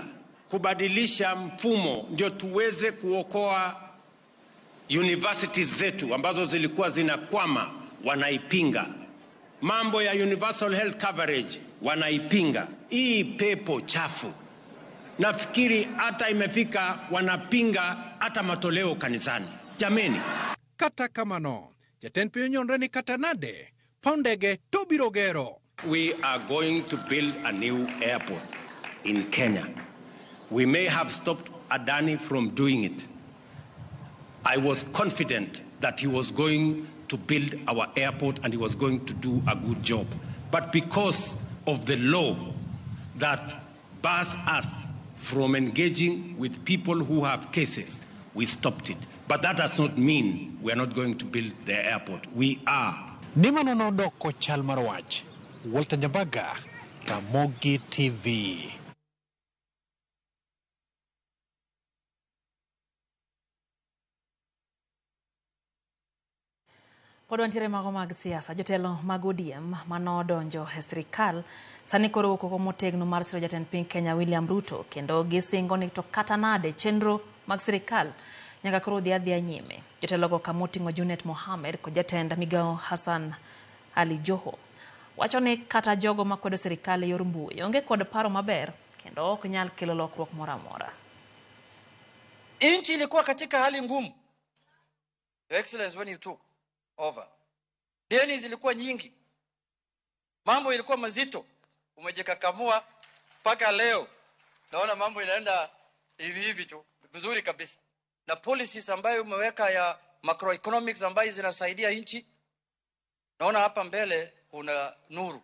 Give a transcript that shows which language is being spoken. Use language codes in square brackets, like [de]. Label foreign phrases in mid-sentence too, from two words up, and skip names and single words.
[sw] Kubadilisha mfumo ndio tuweze kuokoa universities zetu ambazo zilikuwa zinakwama wanaipinga. Mambo ya universal health coverage wanaipinga. Hii pepo chafu. Nafikiri hata imefika wanapinga hata matoleo kanisani. Jameni. [luo] Kata kamano, jatend piny onyreni kata nade, pondege tobiro gero. [en] We are going to build a new airport in Kenya. We may have stopped Adani from doing it. I was confident that he was going to build our airport and he was going to do a good job. But because of the law that bars us from engaging with people who have cases, we stopped it. But that does not mean we are not going to build the airport. We are. [luo] Nimano nodoko chal mar wach. Walter Nyabaga, Ramogi TV. Pod wantiere mago mag siasa, jotelo mag ODM manodonjo e sirikal sani koro koko motegno mar siro jatend piny Kenya William Ruto, kendo gisingo ni to kata nade chenro mag sirikal nyaka koro dhi nyime. Jotelo go kamoting'o Junet Mohamed kod jatend migao Hassan Ali Joho wacho ni kata jogo makwedo sirikal e yor mbui onge kod paro maber kendo ok nyal kelo lokruok moro amora. [sw] Nchi ilikuwa katika hali ngumu, [en] Your Excellency, when you took over. [sw] Deni zilikuwa nyingi, mambo ilikuwa mazito, umejikakamua mpaka leo naona mambo inaenda hivi tu vizuri kabisa, na policies ambayo umeweka ya macroeconomics ambayo zinasaidia nchi, naona hapa mbele kuna nuru.